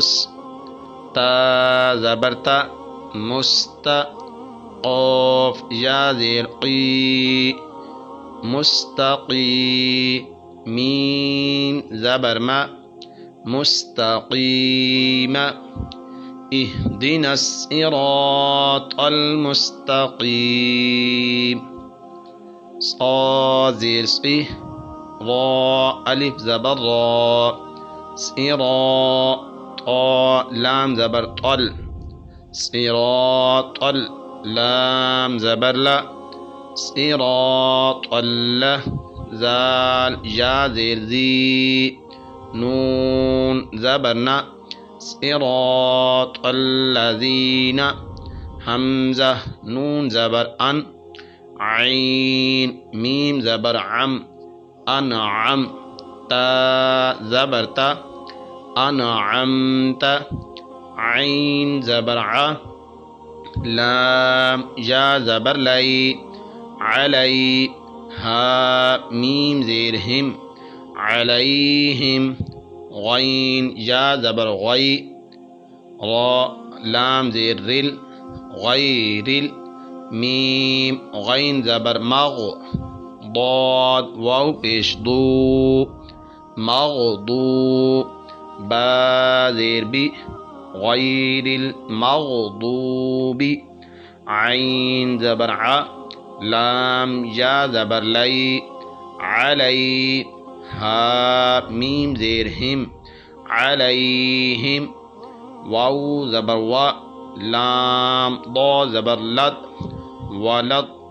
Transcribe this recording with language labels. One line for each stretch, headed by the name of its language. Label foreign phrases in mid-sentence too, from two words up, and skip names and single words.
Urdu: تا زبر تا قاف یا زیر قی مستقی میم زبر ما مستقیم
Arabic: اهدنا الصراط المستقیم
Urdu: صاد زیر را الف زبر را طا لام زبر طل صراط لام زبر لا صراط الله زال یا زیر زی نون زبرنا
Arabic: صراط الذین
Urdu: حمزہ نون زبر ان عین میم زبر عم انعم تا زبر تا انعمت عین زبر ع لام یا زبر لی علی ہا میم زیر ہم علیہم غین یا زبر غی را لام زیر رل غیرل میم غین زبر مغ ضاد واو پیش دو مغضو با زیر بی
Arabic: غیر المغضوب
Urdu: عین زبر ع لام یا زبر لی علی ہا میم زیر ہم علیہم واو زبر وا لام ضا زبر لد ولد